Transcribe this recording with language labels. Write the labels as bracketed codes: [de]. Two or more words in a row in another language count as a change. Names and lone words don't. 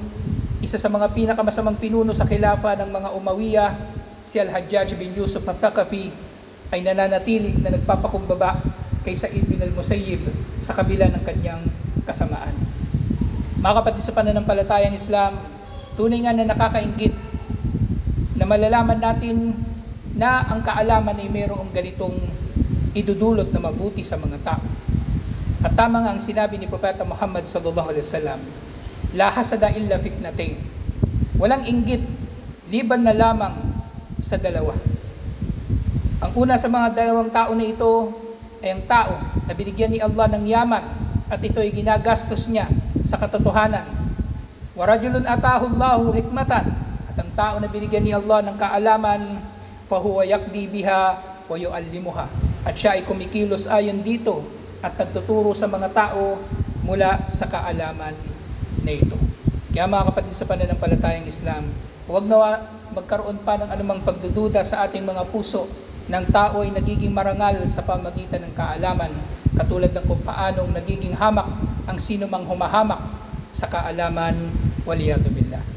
[tl] Isa sa mga pinakamasamang pinuno sa khilafa ng mga Umayyah, si Al-Hajjaj bin Yusuf al-Thaqafi, ay nananatili na nagpapakumbaba kay Sa'id bin al-Musayyib sa kabila ng kanyang kasamaan. Mga kapatid sa pananampalatayang Islam, tunay nga na nakakainggit na malalaman natin na ang kaalaman ay mayroong ganitong idudulot na mabuti sa mga tao. At tama nga ang sinabi ni Propeta Muhammad [ar] صلى الله عليه وسلم, "لا حسد إلا فتنتين." [tl] Walang inggit liban na lamang sa dalawa. Ang una sa mga dalawang tao na ito ay ang tao na binigyan ni Allah ng yaman at ito ay ginagastos niya sa katotohanan. [ar] ورجل آتاه الله حكمة, [tl] at ang tao na binigyan ni Allah ng kaalaman, [ar] فهو يقضي بها ويعلمها, [tl] at siya ay kumikilos ayon dito at nagtuturo sa mga tao mula sa kaalaman na ito. Kaya mga kapatid sa pananampalatayang Islam, huwag na magkaroon pa ng anumang pagdududa sa ating mga puso ng tao ay nagiging marangal sa pamagitan ng kaalaman, katulad ng kung paanong nagiging hamak ang sino mang humahamak sa kaalaman, [ar] والعياذ بالله.